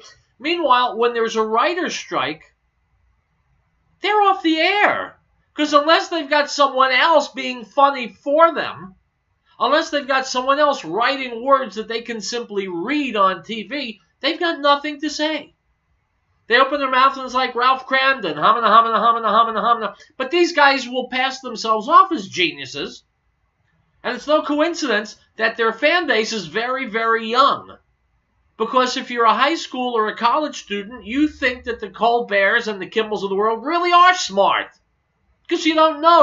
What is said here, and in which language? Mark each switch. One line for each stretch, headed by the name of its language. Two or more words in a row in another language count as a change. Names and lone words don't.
English: Meanwhile, when there's a writer's strike, they're off the air. Because unless they've got someone else being funny for them, unless they've got someone else writing words that they can simply read on TV, They've got nothing to say. They open their mouth and it's like Ralph Cramden, humana, humana, humana, humana, humana. But these guys will pass themselves off as geniuses. And it's no coincidence that their fan base is very, very young. Because if you're a high school or a college student, you think that the Colberts and the Kimmels of the world really are smart. Because you don't know.